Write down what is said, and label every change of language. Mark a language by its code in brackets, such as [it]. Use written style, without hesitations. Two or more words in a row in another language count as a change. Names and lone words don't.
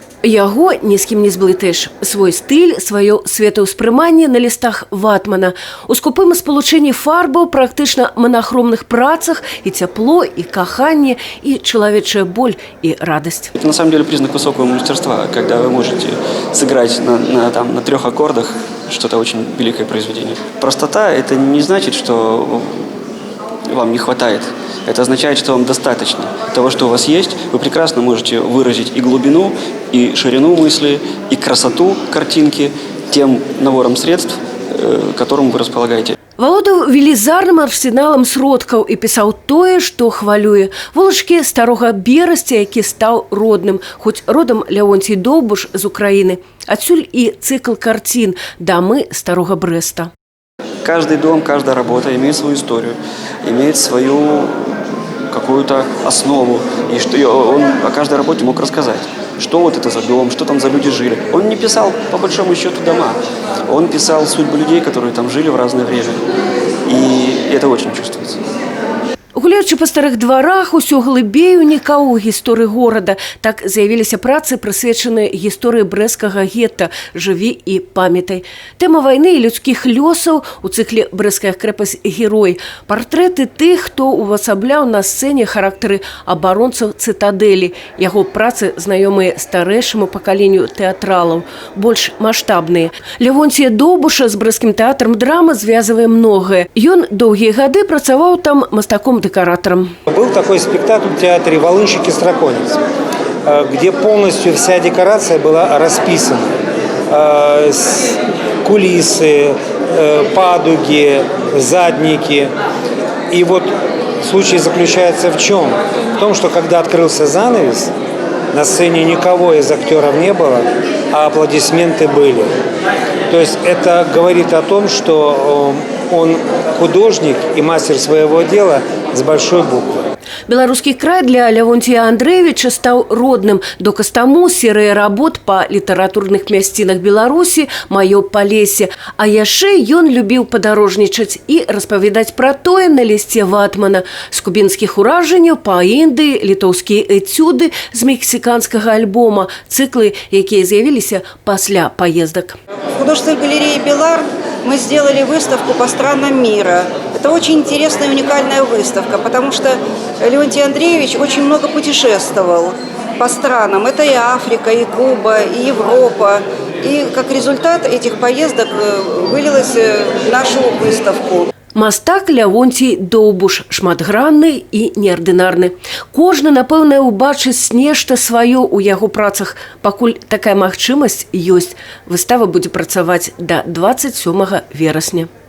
[be] Яго ні з кім не зблытаеш. Свой стыль, сваё светаўспрыманне на лістах ватмана. У скупым спалучэнні фарбаў, практычна манахромных працах и цяпло, и каханне, и чалавечая боль, и радость. [ru] Это на самом деле признак высокого мастерства, когда вы можете сыграть на 3 аккордах что-то очень великое произведение. Простота – это не значит, что вам не хватает. Это означает, что вам достаточно того, что у вас есть. Вы прекрасно можете выразить и глубину, и ширину мысли, и красоту картинки тем набором средств, которым вы располагаете. [be] Валодаў велізарным арсеналам сродкаў і пісаў тое, што хвалюе. Волачкі старога Берасця, які стаў родным, хоць родам Леонтий Доўбуш з Украіны. Адсюль і [ru] цикл картин [be] «Дамы старога Бреста». [ru] Каждый дом, каждая работа имеет свою историю, имеет свою какую-то основу. И что он о каждой работе мог рассказать. Что вот это за дом, что там за люди жили. Он не писал, по большому счету, дома. Он писал судьбы людей, которые там жили в разное время. И это очень чувствуется. [be] Гуляючы па старых дварах, усё глыбей унікаў у гісторыі горада. Так з'явіліся працы, прысвечаныя гісторыі брэсцкага гета «Жыві і памятай». Тэма вайны і людскіх лёсаў у цыкле «Брэсцкая крэпасць. Герой». Партрэты тых, хто увасабляў на сцэне характары абаронцаў цытадэлі. Яго працы знаёмыя старэйшаму пакаленню тэатралаў, больш маштабныя. Леонтія Доўбуша з брэсцкім тэатрам драмы звязвае многае. Ён доўгія гады працаваў там мастаком-декоратором. [ru] Был такой спектакль в театре «Волынщик-Строконец», где полностью вся декорация была расписана. Кулисы, падуги, задники. И вот случай заключается в чем? В том, что когда открылся занавес, на сцене никого из актеров не было, а аплодисменты были. То есть это говорит о том, что он художник и мастер своего дела с большой буквы. [be] Беларускі край для Леонтія Андрэевіча стаў родным. Доказ таму серыя работ па літаратурных мясцінах Беларусі «Маё Палесе». А яшчэ ён любіў падарожнічаць і распавядаць пра тое на лісце ватмана. З кубінскіх уражанняў па Індыі, літоўскія этюды з мексіканскага альбома, цыклы, якія з'явіліся пасля паездак. [ru] В художественной галерее «Белар» мы сделали выставку по странам мира. Это очень интересная и уникальная выставка, потому что Леонтий Андреевич очень много путешествовал по странам. Это и Африка, и Куба, и Европа. И как результат этих поездок вылилось в нашу выставку. [be] Мастак Леонтий Доўбуш шматгранны і неардынарны. Кожны, напэўна, убачыць нешта сваё ў яго працах. Пакуль такая магчымасць ёсць. Выстава будзе працаваць да 27 верасня.